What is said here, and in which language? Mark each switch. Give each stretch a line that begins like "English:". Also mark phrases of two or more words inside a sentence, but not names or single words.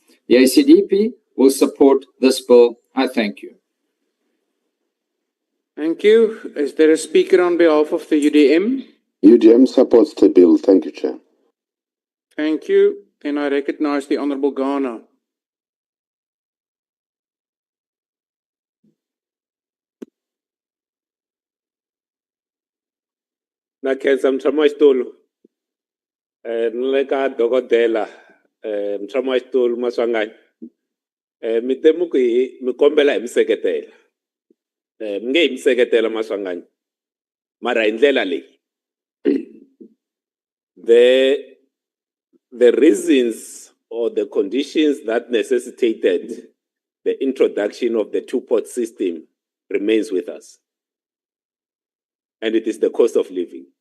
English: The ACDP will support this bill. I thank you. Thank you. Is there a speaker on behalf of the UDM? UDM supports the bill. Thank you, Chair. Thank you. Then I recognize the Honorable Ghana.
Tsonga: Nakhenza mtshama wexitulu ni le ka dokodela mtshama wexitulu Maswanganyi mi temu ku mi kombela hi mi seketela mi nge hi mi seketela Maswanganyi mara hi ndlela leyi
English: the reasons or the conditions that necessitated the introduction of the two-pot system remains with us. And it is the cost of living.